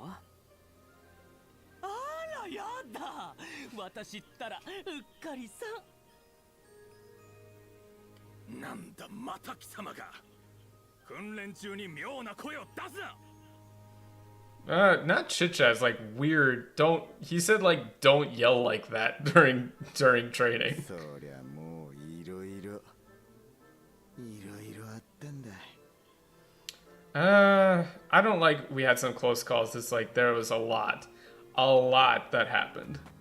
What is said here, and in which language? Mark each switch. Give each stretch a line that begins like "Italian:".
Japanese: あらやだ、私ったらうっかりさ。なんだまた貴様が。訓練中に妙な声を出すな。
English: Not chit chat. It's like weird. Don't. He said like don't yell like that during training.
Japanese: そりゃもういろいろあったんだ。
English: I don't like we had some close calls. It's like there was a lot that happened.